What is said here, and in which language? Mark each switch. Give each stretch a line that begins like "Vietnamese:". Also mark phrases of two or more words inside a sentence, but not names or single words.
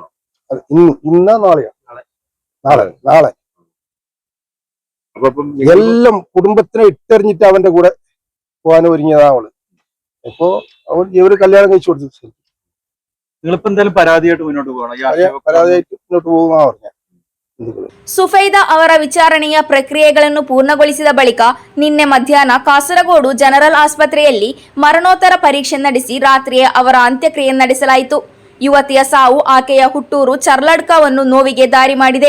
Malayalam: ഇന്നാ നാളെയാ? നാളെ. അപ്പൊ ഇപ്പം നിങ്ങൾ എല്ലാം കുടുംബത്തിനെ ഇട്ടെറിഞ്ഞിട്ട് അവന്റെ കൂടെ പോകാൻ ഒരുങ്ങിയതാ അവള്. അപ്പൊ ഇവര് കല്യാണം കഴിച്ചു കൊടുത്തു. നിങ്ങളിപ്പോ എന്തായാലും പരാതിയായിട്ട് മുന്നോട്ട് പോകണം ഈ ആക്ഷേപം പരാതിയായിട്ട് മുന്നോട്ട് പോകുന്ന പറഞ്ഞ.
Kannada: ಸುಫೈದ ಅವರ ವಿಚಾರಣೆಯ ಪ್ರಕ್ರಿಯೆಗಳನ್ನು ಪೂರ್ಣಗೊಳಿಸಿದ ಬಳಿಕ ನಿನ್ನೆ ಮಧ್ಯಾಹ್ನ ಕಾಸರಗೋಡು ಜನರಲ್ ಆಸ್ಪತ್ರೆಯಲ್ಲಿ ಮರಣೋತ್ತರ ಪರೀಕ್ಷೆ ನಡೆಸಿ ರಾತ್ರಿಯೇ ಅವರ ಅಂತ್ಯಕ್ರಿಯೆ ನಡೆಸಲಾಯಿತು. ಯುವತಿಯ ಸಾವು ಆಕೆಯ ಹುಟ್ಟೂರು ಚರ್ಲಡ್ಕವನ್ನು ನೋವಿಗೆ ದಾರಿ ಮಾಡಿದೆ.